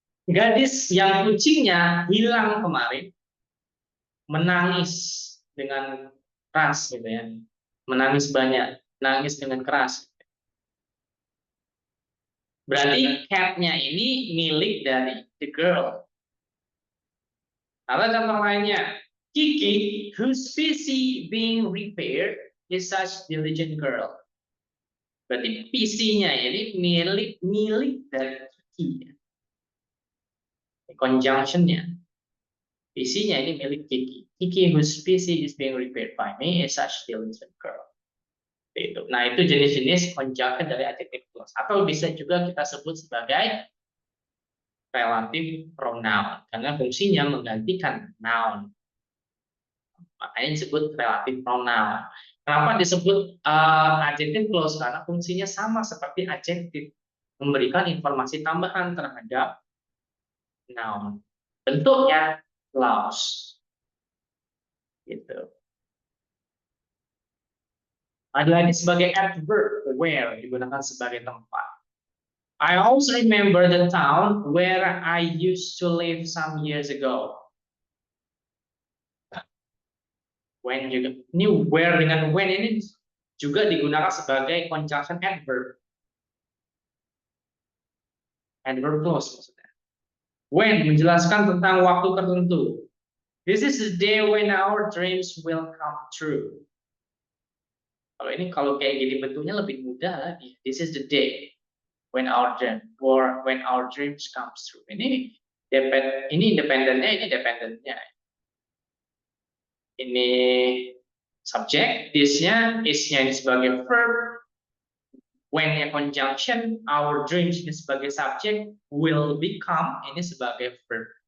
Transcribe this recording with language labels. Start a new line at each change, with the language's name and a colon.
Indonesian: Gadis yang kucingnya hilang kemarin menangis dengan keras gitu ya. Menangis banyak, nangis dengan keras. Berarti cat-nya ini milik dari the girl. Ada contoh lainnya.
English: Kiki, whose PC being repaired, is such diligent girl.
Indonesian: Berarti PC-nya ini milik dari Kiki. Conjunction-nya. PC-nya ini milik Kiki.
English: Kiki, whose PC is being repaired by me, is such diligent girl.
Indonesian: Itu. Nah, itu jenis-jenis conjunction dari adjective clause. Atau bisa juga kita sebut sebagai relative pronoun. Karena fungsinya menggantikan noun. Makanya disebut relative pronoun. Kenapa disebut adjective clause? Karena fungsinya sama seperti adjective. Memberikan informasi tambahan terhadap noun. Bentuknya clause. Gitu. Ada lagi sebagai adverb, where, digunakan sebagai tempat.
English: I also remember the town where I used to live some years ago.
Indonesian: When juga, ini where dengan when ini juga digunakan sebagai conjunction adverb. Adverb clause maksudnya. When menjelaskan tentang waktu tertentu.
English: This is the day when our dreams will come true.
Indonesian: Kalau kayak gini bentuknya lebih mudah lagi.
English: This is the day when our dreams comes true.
Indonesian: Ini independennya, ini dependennya. Ini subjek, this-nya, is-nya ini sebagai verb, when-nya conjunction, our dreams ini sebagai subjek, will become ini sebagai verb.